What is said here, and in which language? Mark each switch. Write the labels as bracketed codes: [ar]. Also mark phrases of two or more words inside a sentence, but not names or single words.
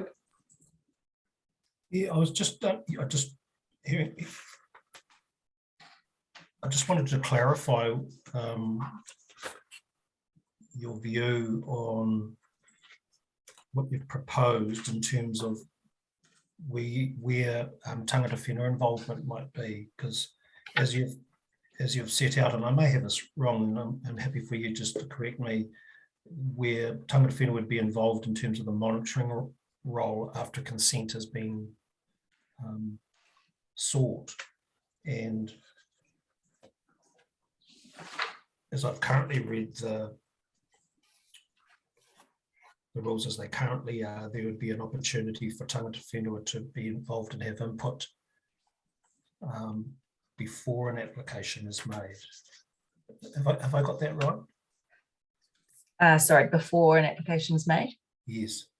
[en] Yeah, I just wanted to clarify your view on what you've proposed in terms of where [mi] tangata whenua [en] involvement might be, because as you've set out, and I may have this wrong, and I'm happy for you just to correct me, where [mi] tangata whenua [en] would be involved in terms of the monitoring role after consent has been sought. And as I've currently read the rules as they currently are, there would be an opportunity for [mi] tangata whenua [en] to be involved and have input before an application is made. Have I got that right? Sorry, before an application is made? Yes.